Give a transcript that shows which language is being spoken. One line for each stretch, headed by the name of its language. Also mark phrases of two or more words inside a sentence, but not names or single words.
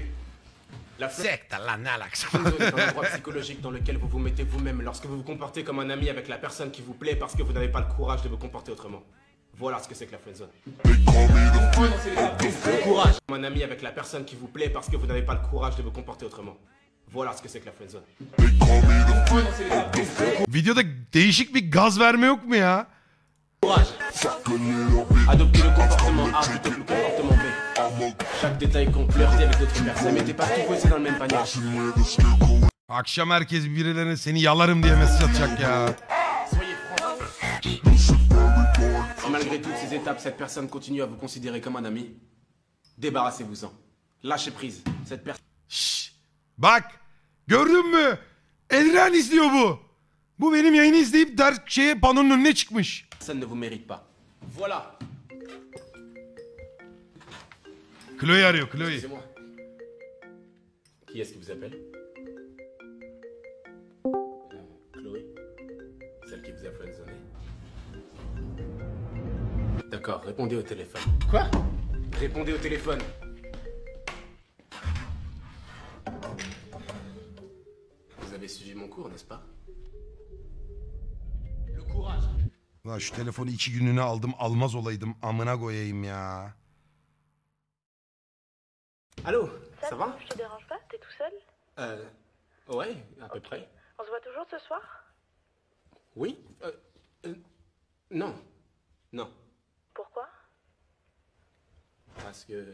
French: La friendzone est un endroit psychologique dans lequel vous vous mettez vous-même lorsque vous vous comportez comme un ami avec la personne qui vous plaît parce que vous n'avez pas le courage de vous comporter autrement. Voilà ce que c'est que la friendzone. Le courage. Comme un ami avec la personne qui vous plaît parce que vous n'avez pas le courage de vous comporter autrement. Voilà ce que c'est que la friendzone.
Turkish: Videoda değişik bir gaz verme yok mu ya?
French: Courage. Adoptez le comportement A plutôt que le comportement B. Chaque détail compte, flirter avec d'autres personnes. Mettez pas tout pousser dans le même panier.
Turkish: Akşam herkes birilerine seni yalarım diye mesaj atacak ya.
French: Soyez franc. Si malgré toutes ces étapes, cette personne continue à vous considérer comme un ami, débarrassez-vous-en. Lâchez prise. Cette personne...
Turkish: Şşş. Bak. Gördün mü? Elren izliyor bu. Bu benim yayını izleyip panonun önüne çıkmış.
French: Personne ne vous mérite pas. Voilà.
Turkish: Chloe arıyor Chloe.
French: Excusez-moi. Qui est-ce qui vous appelle? Chloé? Celle qui vous a friendzoné? D'accord, répondez au téléphone. Quoi? Répondez au téléphone. Vous avez suivi mon cours, n'est-ce pas? Le courage.
Turkish: Lan şu telefonu 2 günlüğüne aldım, almaz olaydım. Amına koyayım ya.
French: Allô, ça va? Je te dérange pas? T'es tout seul? Ouais, à peu près. On se voit toujours ce soir? Oui? Non. Non. Pourquoi? Parce que...